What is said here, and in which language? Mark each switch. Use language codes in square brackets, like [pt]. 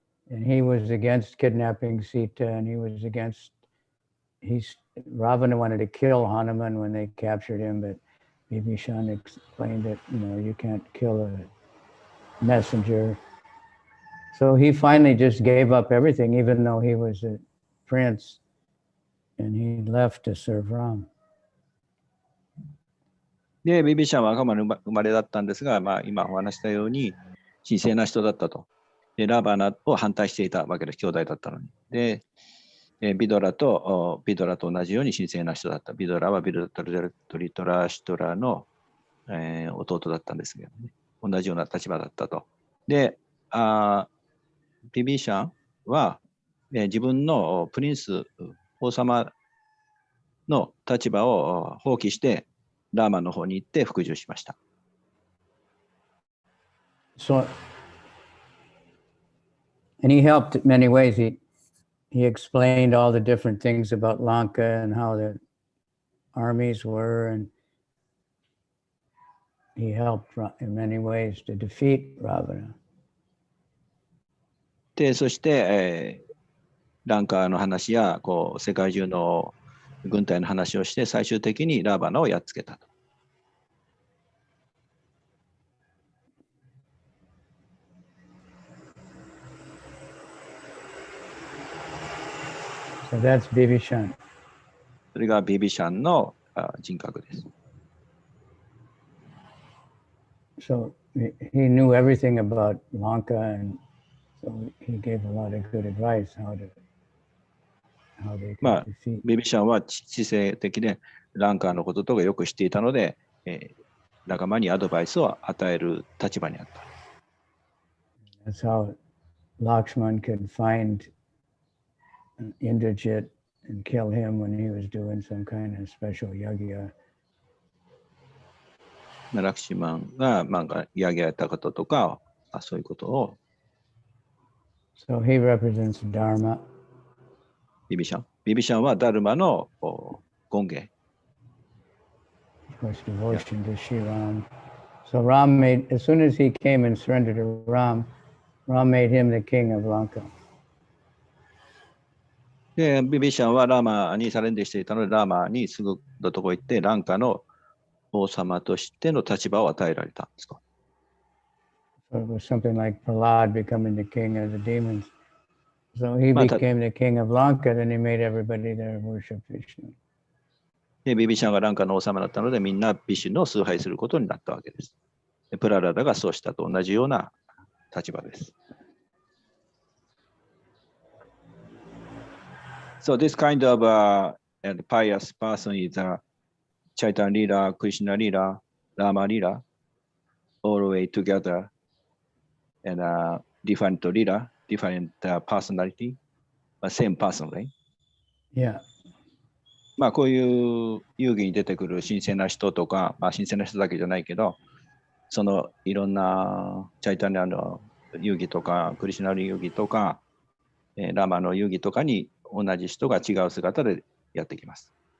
[en] And he was against kidnapping Sita, and he was against, Ravana wanted to kill Hanuman when they captured him, but Vibhishan explained that, you know, you can't kill a messenger. So he finally just gave up everything, even though he was a prince, and he left to serve Ram. [ja] で、ビビシャンは赤間の生まれだったんですが、今お話したように、神聖な人だったと。で、ラバナを反対していたわけです、兄弟だったのに。で、ビドラと同じように神聖な人だった。ビドラはビドリトラシトラの、弟だったんですけどね。同じような立場だったと。で、ビビシャンは、自分のプリンス、王様の立場を放棄して、ラーマの方に行って服従しました。 [en] So, and he helped in many ways. He explained all the different things about Lanka and how the armies were, and he helped in many ways to defeat Ravana. [ja] で、そして、ランカの話や世界中の軍隊の話をして最終的にラーバナをやっつけたと。 [en] So that's Bibhishan. [ja] それがビビシャンの人格です。 [en] So he knew everything about Lanka, and so he gave a lot of good advice how they could defeat. [ja] ビビシャンは知性的でランカーのこととかよく知っていたので、仲間にアドバイスを与える立場にあった。 [en] That's how Lakshman could find Indrajit and kill him when he was doing some kind of special yagya. [ja] ラクシマンがヤギやったこととか、そういうことを。 [en] So he represents Dharma. [ja] ビビシャンはダルマの権限。 [en] Of course, devotion to Sri Ram. So Ram as soon as he came and surrendered to Ram made him the king of Lanka. [ja] で、ビビシャンはラーマにサレンデしていたので、ラーマにすぐのとこ行って、ランカの王様としての立場を与えられたんですか。 [en] So it was something like Prahlad becoming the king of the demons. So he became the king of Lanka, then he made everybody there worship Vishnu. [ja] で、ビビシャンがランカの王様だったので、みんなビシュヌを崇拝することになったわけです。で、プララダがそうしたと同じような立場です。 [en] So this kind of pious person is Chaitanya Lila, Krishna Lila, Rama Lila, all the way together, and different Lila, different personality, but same person, right? Yeah. [ja] こういう遊戯に出てくる神聖な人とか、神聖な人だけじゃないけど、そのいろんなチャイタニアの遊戯とか、クリシュナの遊戯とか、ラマの遊戯とかに同じ人が違う姿でやってきます。